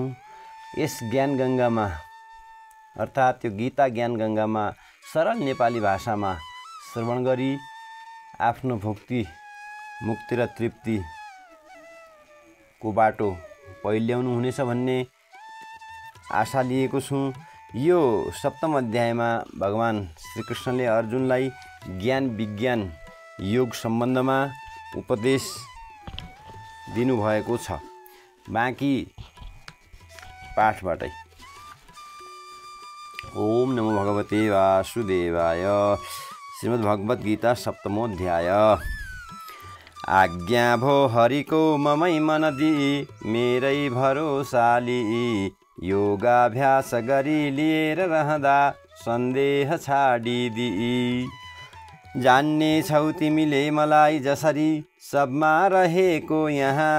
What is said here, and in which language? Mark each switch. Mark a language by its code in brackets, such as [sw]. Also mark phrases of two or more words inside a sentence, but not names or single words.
[ne] यस ज्ञान गङ्गामा अर्थात् त्यो गीता ज्ञान गङ्गामा सरल नेपाली भाषामा श्रवण गरी आफ्नो मुक्ति र तृप्तिको बाटो पहिल्याउनु हुनेछ भन्ने आशा लिएको छु। यो सप्तम अध्यायमा भगवान श्रीकृष्णले अर्जुनलाई ज्ञान विज्ञान योग सम्बन्धमा उपदेश दिनुभएको छ। बाँकी पाठबाटै [sa] ओम नमो भगवते वासुदेवाय। श्रीमद् भगवत गीता सप्तमोऽध्याय। [ne] आज्ञा भो हरिको ममै मनदी मेरै भरोसाली योगाभ्यास गरी लिएर रहँदा सन्देह छाडिदी। जान्ने छौ तिमीले मलाई जसरी सबमा रहेको यहाँ।